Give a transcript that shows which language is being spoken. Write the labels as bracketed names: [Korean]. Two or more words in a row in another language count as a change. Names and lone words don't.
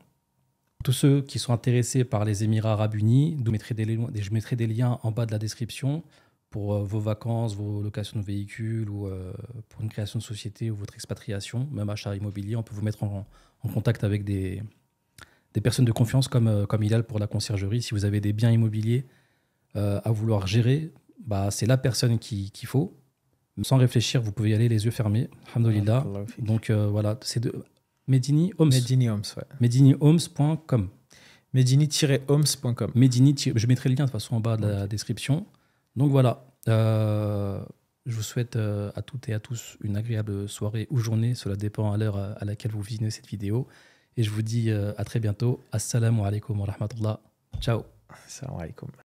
[French] Tous ceux qui sont intéressés par les Émirats Arabes Unis, je mettrai des liens en bas de la description pour vos vacances, vos locations de véhicules ou pour une création de société ou votre expatriation, même achat immobilier. On peut vous mettre en contact avec des personnes de confiance comme Hilal pour la conciergerie. Si vous avez des biens immobiliers à vouloir gérer, bah, c'est la personne qu'il faut. Sans réfléchir, vous pouvez y aller les yeux fermés. Alhamdoulilah. Donc voilà, c'est de Medini Homes. Medini Homes, ouais. MediniHomes.com. Medini-homes.com. Je mettrai le lien de toute façon en bas de la description. Donc voilà, je vous souhaite à toutes et à tous une agréable soirée ou journée. Cela dépend à l'heure à laquelle vous visionnez cette vidéo. Et je vous dis à très bientôt. [Arabic] السلام عليكم ورحمة الله. Ciao. السلام عليكم.